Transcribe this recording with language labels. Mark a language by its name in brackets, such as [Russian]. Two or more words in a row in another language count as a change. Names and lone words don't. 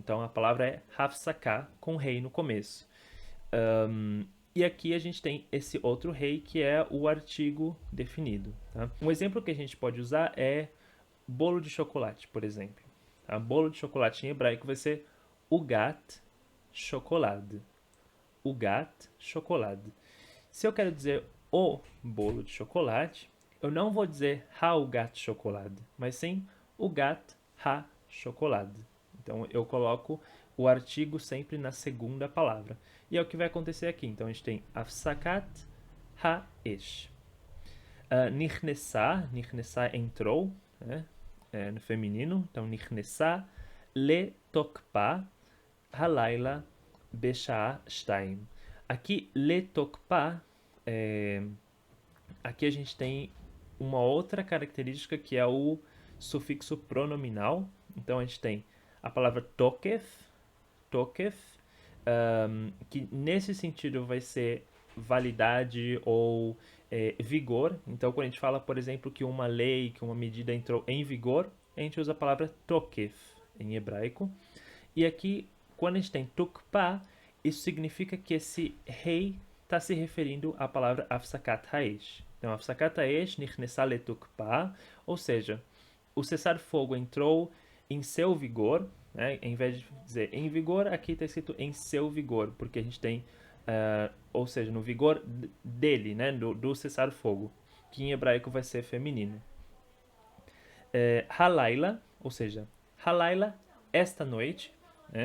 [Portuguese] Então a palavra é hafsaká, com rei no começo. E aqui a gente tem esse outro rei, que é o artigo definido. Tá? Um exemplo que a gente pode usar é bolo de chocolate, por exemplo. Tá? Bolo de chocolate em hebraico vai ser [Hebrew] עוגת שוקולד. עוגת שוקולד. [Portuguese] Se eu quero dizer o bolo de chocolate, eu não vou dizer [Hebrew] עוגת שוקולד, [Portuguese] mas sim [Hebrew] עוגת השוקולד. [Portuguese] Então eu coloco o artigo sempre na segunda palavra. E é o que vai acontecer aqui. Então a gente tem [Hebrew] הפסקת האש. [Portuguese] Nikhnessá entrou, né? No feminino. [Hebrew] Então נכנסה לתוקפה הלילה בשעה שתיים. [Portuguese] Aqui [Hebrew] לתוקפה [Portuguese] aqui a gente tem uma outra característica que é o sufixo pronominal. Então a gente tem a palavra tokef, que nesse sentido vai ser validade ou vigor. Então quando a gente fala, por exemplo, que uma lei, que uma medida entrou em vigor, a gente usa a palavra tokef em hebraico. E aqui, quando a gente tem tukpa, isso significa que esse rei está se referindo à palavra [Hebrew] הפסקת האש. [Portuguese] Então, [Hebrew] הפסקת האש נכנסה לתוקפה, [Portuguese] ou seja, o cessar-fogo entrou em seu vigor, né? Em vez de dizer em vigor, aqui está escrito em seu vigor, porque a gente tem, ou seja, no vigor dele, né? do cessar-fogo, que em hebraico vai ser feminino. Halayla, ou seja, halayla, esta noite, né?